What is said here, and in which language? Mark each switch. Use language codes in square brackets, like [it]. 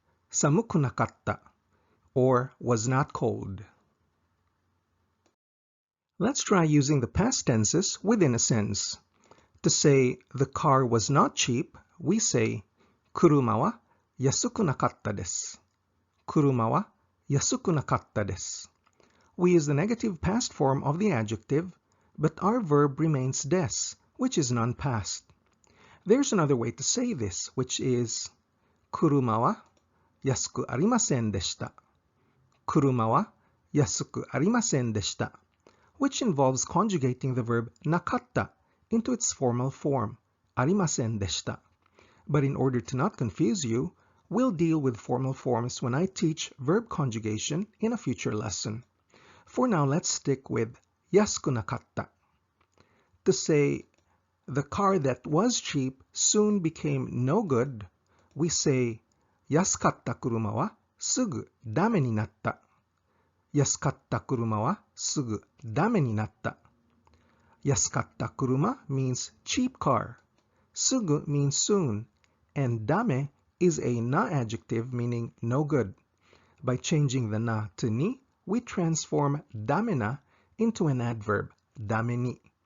[en] Samukunakatta, or was not cold. Let's try using the past tenses within a sentence. To say the car was not cheap, we say [ja] 車は安くなかったです。車は安くなかったです。 [en] We use the negative past form of the adjective, but our verb remains des, which is non-past. There's another way to say this, which is [ja] 車は安くありませんでした。車は安くありませんでした。 [en] Which involves conjugating the verb nakatta into its formal form, ありませんでした. But in order to not confuse you, we'll deal with formal forms when I teach verb conjugation in a future lesson. For now, let's stick with 安くなかった. To say the car that was cheap soon became no good, we say [ja] 安かった車はすぐダメになった。安かった車はすぐダメになった。 [en] 安かった車 means cheap car. すぐ means soon. And ダメ is a na adjective meaning no good. By changing the na to ni, we transform ダメな into an adverb, ダメに.